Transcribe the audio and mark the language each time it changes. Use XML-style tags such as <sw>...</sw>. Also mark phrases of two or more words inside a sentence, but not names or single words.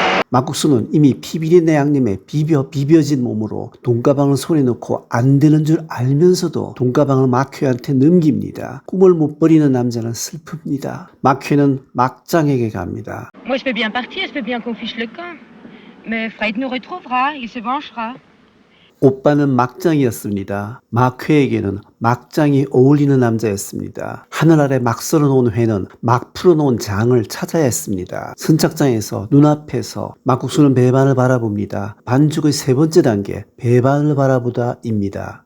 <ko>막국수는 이미 피비린내 양념에 비벼진 몸으로 돈가방을 손에 넣고 안 되는 줄 알면서도 돈가방을 마쾌한테 넘깁니다. 꿈을 못 버리는 남자는 슬픕니다. 마쾌는 막장에게 갑니다.</ko> <fr>Moi, je peux bien partir, je peux bien qu'on fiche le camp. Mais Fred nous retrouvera, il se vengera.</fr> <ko>오빠는 막장이었습니다. 마쾌에게는 막장이 어울리는 남자였습니다. 하늘 아래 막 썰어놓은 회는 막 풀어놓은 장을 찾아야 했습니다. 선착장에서 눈앞에서 막국수는 배반을 바라봅니다. 반죽의 세 번째 단계, 배반을 바라보다입니다.</ko>